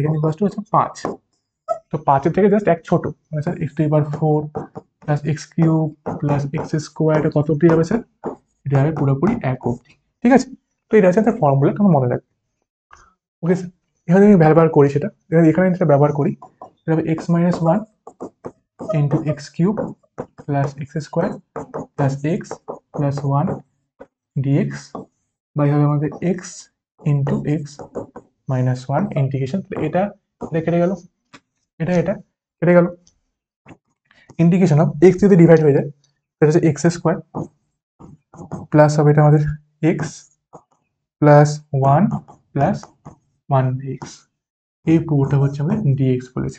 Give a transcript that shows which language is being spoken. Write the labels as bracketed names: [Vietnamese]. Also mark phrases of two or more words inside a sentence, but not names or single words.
[Bangla] এখানে [English] equal to [Bangla] হচ্ছে 5, তো 5 থেকে জাস্ট এক ছোট, মানে স্যার [English] x to the power 4 plus x cube plus x square, [Bangla] এটা কত অব্দি হবে স্যার? এটা হবে পুরোপুরি 1 অব্দি, ঠিক আছে? তো এটা হচ্ছে একটা ফর্মুলা, তোমরা মনে রাখবে। ওকে স্যার, এখানে আমি ব্যবহার করি সেটা, এখানে এটা ব্যবহার করি, এটা হবে [English] x minus 1 into x cube plus x square plus x plus 1 dx by [Bangla] হবে আমাদের [English] x into x minus 1 [Bangla] ইন্টিগ্রেশন। এটা এটা কেটে গেল, এটা কেটে গেল। [English] integration of x [Bangla] যদি ডিভাইড হয়ে যায় সেটা হচ্ছে [English] x square plus [Bangla] হবে এটা আমাদের [English] x plus 1 plus 1 dx, [Bangla] এই পুরোটা হচ্ছে আমাদের dx বলেছে।